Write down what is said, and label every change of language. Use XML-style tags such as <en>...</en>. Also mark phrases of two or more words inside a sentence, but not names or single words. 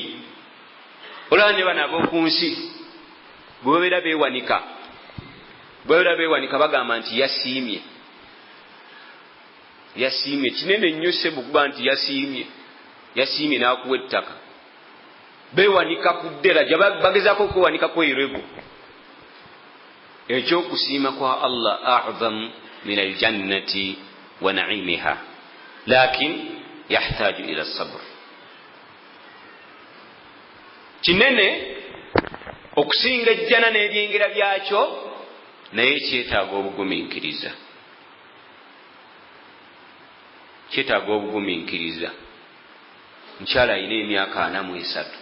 <lg>Olaba ne bano ab'oku nsi bwe babeera beewanika bagamba nti yasiimye. Yasiimye kinene nnyo sebo kuba nti yasiimye n'akuwa ettaka. Beewanika ku dderaja, bagezaako okwewanika kw'erego. Ekyokusiima kwa</lg> <ar>Allah أعظم من الجنة ونعيمها، لكن يحتاج إلى صبر.</ar> <lg>Kinene okusinga ejjana n'ebyengera byakyo, naye kyetaaga obugumiikiriza. Kyetaaga obugumiikiriza. Mukyala alina emyaka 43.</lg>